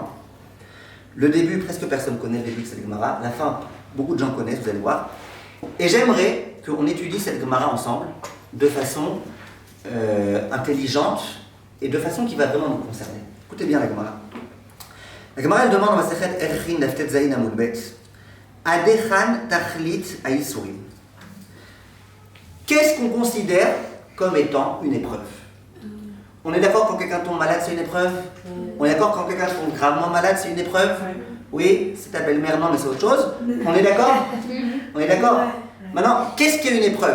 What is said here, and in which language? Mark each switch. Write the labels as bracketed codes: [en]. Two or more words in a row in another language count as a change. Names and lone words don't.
[fr] Le début, presque personne connaît le début de cette Gemara. La fin, beaucoup de gens connaissent, vous allez voir. Et j'aimerais qu'on étudie cette Gemara ensemble de façon intelligente et de façon qui va vraiment nous concerner. Écoutez bien la Gemara. La Gemara, elle demande dans [he] מסכת ערכין דף טז עמוד ב עד היכן תכלית ייסורים. [fr] Qu'est-ce qu'on considère comme étant une épreuve? On est d'accord quand quelqu'un tombe malade, c'est une épreuve? On est d'accord quand quelqu'un tombe gravement malade, c'est une épreuve? Oui, c'est ta belle-mère, non, mais c'est autre chose. On est d'accord? On est d'accord? Maintenant, qu'est-ce qu'est une épreuve?